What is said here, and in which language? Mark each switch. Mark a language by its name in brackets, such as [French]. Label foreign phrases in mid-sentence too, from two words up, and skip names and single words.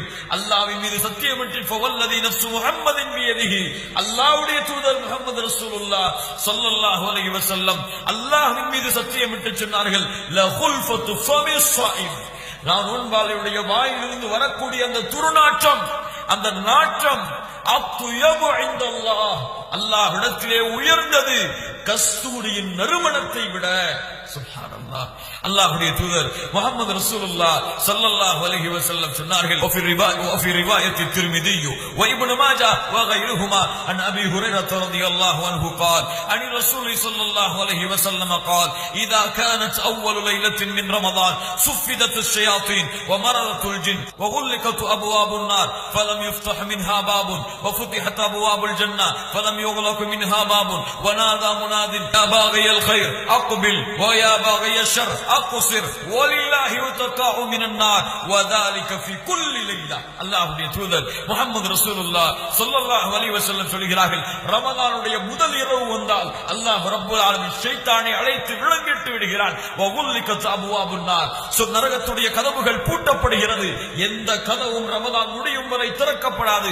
[Tamil] அல்லாஹ்வின் மீது சத்தியமிட்டு [Arabic] فوالذي نفس محمد بيده, [Tamil] அல்லாஹ்வுடைய தூதர் முஹம்மது [Arabic] رسول الله صلى الله عليه وسلم [Tamil] அல்லாஹ்வின் மீது சத்தியமிட்டு சொன்னார்கள், [Arabic] لخلوف فم الصائم, [Tamil] நான் நோன்பாளியுடைய வாயிலிருந்து வரக்கூடிய அந்த துர்நாற்றம், அந்த நாற்றம் [Arabic] أطيب عند الله, [Tamil] அல்லாஹ்விடத்திலே உயர்ந்தது கஸ்தூரியின் நறுமணத்தை விட. சுப்ஹானல்லாஹ். அல்லாஹ்வுடைய தூதர் முஹம்மது [Arabic] رسول الله صلى الله عليه وسلم [Tamil] சொன்னார்கள், [Arabic] وفي رواية الترمذي وابن ماجه وغيرهما عن ابي هريرة رضي الله عنه قال عن الرسول صلى الله عليه وسلم قال اذا كانت اول ليلة من رمضان صفدت الشياطين ومرضت الجن وغلقت ابواب النار فلم يفتح منها باب وفتحت ابواب الجنة فلم يغلق منها باب ونادى مناد يا باغي الخير اقبل ويا باغي الشر اقصر ولله وتقاء من النار وذلك في كل ليلة. [Tamil] அல்லாஹ்வுடைய தூதர் முஹம்மது [Arabic] رسول الله صلى الله عليه وسلم [Tamil] சொல்கிறார்கள், ரமதானுடைய முதல் இரவு வந்தால் [Arabic] الله رب العالمين [Tamil] ஷைத்தானை அழைத்து விளங்கிட்டு விடுகிறான். [Arabic] وغلقت أبواب النار, [Tamil] நரகத்துடைய கதவுகள் பூட்டப்படுகிறது. எந்த கதவும் ரமதான் முடியும் வரை திறக்கப்படாது.